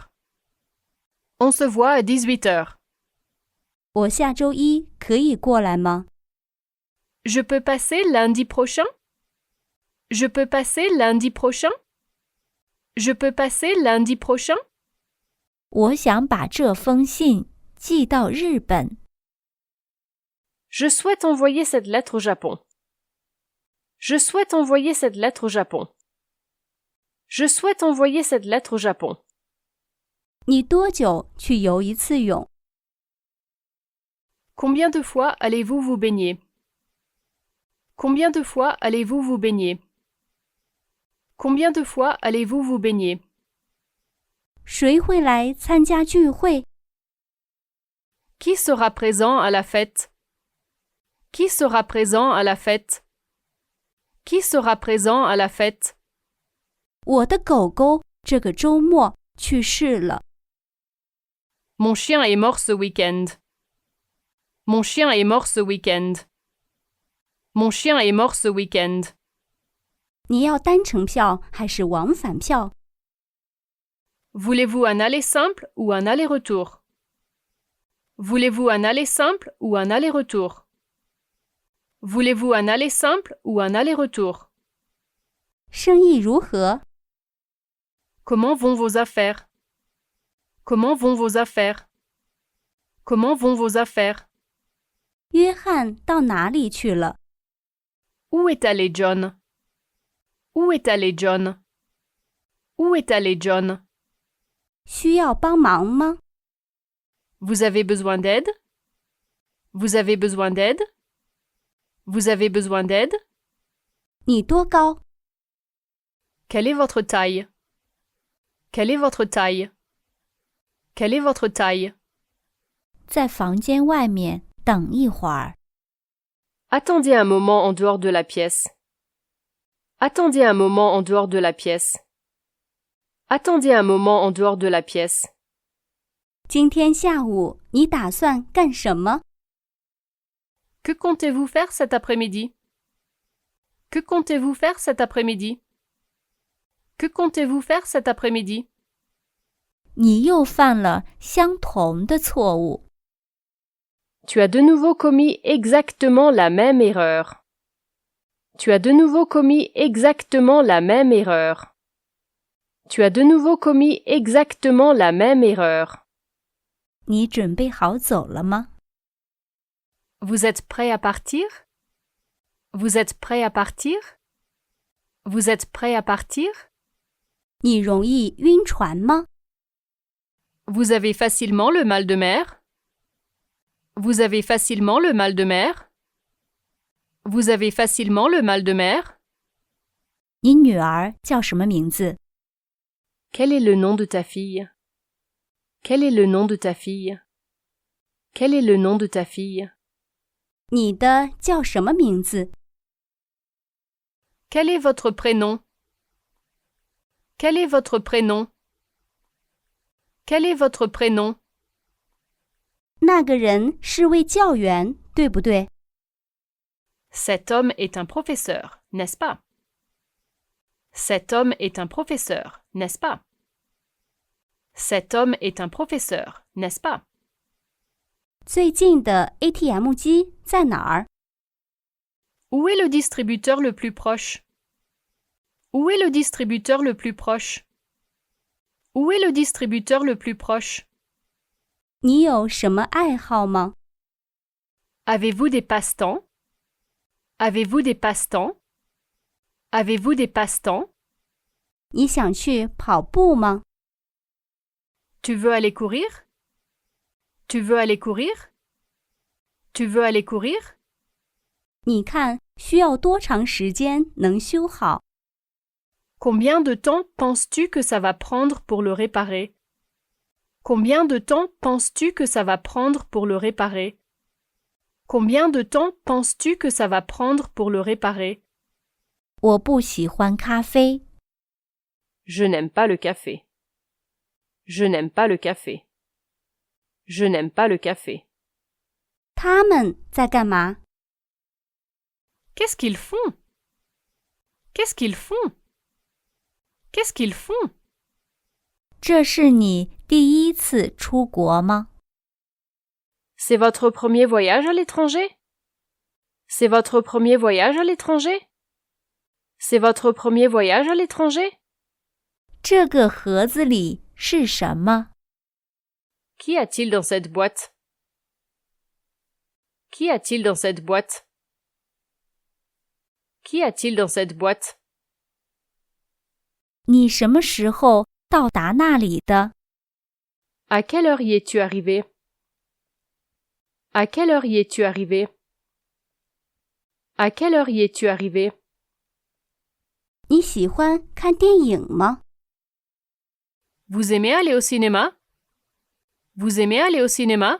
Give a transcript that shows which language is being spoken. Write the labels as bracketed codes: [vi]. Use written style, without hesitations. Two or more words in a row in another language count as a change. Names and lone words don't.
[fr] On se voit à 18 heures. [zh] 我下周一可以过来吗？ [fr] Je peux passer lundi prochain? Je peux passer lundi prochain? Je peux passer lundi prochain? [zh] 我想把这封信寄到日本。 [fr] Je souhaite envoyer cette lettre au Japon. Je souhaite envoyer cette lettre au Japon. Je souhaite envoyer cette lettre au Japon. [zh] 你多久去游一次泳？ [fr] Combien de fois allez-vous vous baigner? Combien de fois allez-vous vous baigner? Combien de fois allez-vous vous baigner? [zh] 谁会来参加聚会？ [fr] Qui sera présent à la fête? Qui sera présent à la fête? Qui sera présent à la fête? [zh] 我的狗狗这个周末去世了。 [fr] Mon chien est mort ce week-end. Mon chien est mort ce week-end. Mon chien est mort ce week-end. [zh] 你要单程票还是往返票？ [fr] Voulez-vous un aller simple ou un aller-retour? Voulez-vous un aller simple ou un aller-retour? Voulez-vous un aller simple ou un aller-retour? [zh] 生意如何？ [fr] Comment vont vos affaires? Comment vont vos affaires? Comment vont vos affaires? [zh] 约翰到哪里去了？ [fr] Où est allé John? Où est allé John? Où est allé John? [zh] 需要帮忙吗？ [fr] Vous avez besoin d'aide? Vous avez besoin d'aide? Vous avez besoin d'aide? [zh] 你多高？ [fr] Quelle est votre taille? Quelle est votre taille? Quelle est votre taille? [zh] 在房间外面等一会儿。 [fr] Attendez un moment en dehors de la pièce. Attendez un moment en dehors de la pièce. Attendez un moment en dehors de la pièce. [zh] 今天下午你打算干什么？ [fr] Que comptez-vous faire cet après-midi? Que comptez-vous faire cet après-midi? Que comptez-vous faire cet après-midi? [zh] 你又犯了相同的错误。 [fr] Tu as de nouveau commis exactement la même erreur. Tu as de nouveau commis exactement la même erreur. Tu as de nouveau commis exactement la même erreur. [zh] 你准备好走了吗？ [fr] Vous êtes prêt à partir? Vous êtes prêt à partir? Vous êtes prêt à partir? [zh] 你容易晕船吗？ [fr] Vous avez facilement le mal de mer? Vous avez facilement le mal de mer? Vous avez facilement le mal de mer? [zh] 你女儿叫什么名字？ [fr] Quel est le nom de ta fille? Quel est le nom de ta fille? Quel est le nom de ta fille? [zh] 你的叫什么名字？ [fr] Quel est votre prénom? Quel est votre prénom? Quel est votre prénom? [zh] 那个人是位教员，对不对？ [fr] Cet homme est un professeur, n'est-ce pas? Cet homme est un professeur, n'est-ce pas? Cet homme est un professeur, n'est-ce pas? [zh] 最近的 ATM 机在哪儿？ [fr] Où est le distributeur le plus proche? Où est le distributeur le plus proche? Où est le distributeur le plus proche? [zh] 你有什么爱好吗？ [fr] Avez-vous des passe-temps? Avez-vous des passe-temps? Avez-vous des passe-temps? [zh] 你想去跑步吗？ [fr] Tu veux aller courir? Tu veux aller courir? Tu veux aller courir? [zh] 你看需要多长时间能修好？ [fr] Combien de temps penses-tu que ça va prendre pour le réparer? Combien de temps penses-tu que ça va prendre pour le réparer? Combien de temps penses-tu que ça va prendre pour le réparer? [zh] 我不喜欢咖啡。 [fr] Je n'aime pas le café. Je n'aime pas le café. Je n'aime pas le café. [zh] 他们在干嘛？ [fr] Qu'est-ce qu'ils font? Qu'est-ce qu'ils font? Qu'est-ce qu'ils font? [zh] 这是你第一次出国吗？ [fr] C'est votre premier voyage à l'étranger? C'est votre premier voyage à l'étranger? C'est votre premier voyage à l'étranger? [zh] 这个盒子里是什么？ [fr] Qu'y a-t-il dans cette boîte? Qu'y a-t-il dans cette boîte? Qu'y a-t-il dans cette boîte? [zh] 你什么时候到达那里的？ [fr] À quelle heure y es-tu arrivé? À quelle heure y es-tu arrivé? À quelle heure y es-tu arrivé? [zh] 你喜欢看电影吗？ [fr] Vous aimez aller au cinéma? Vous aimez aller au cinéma?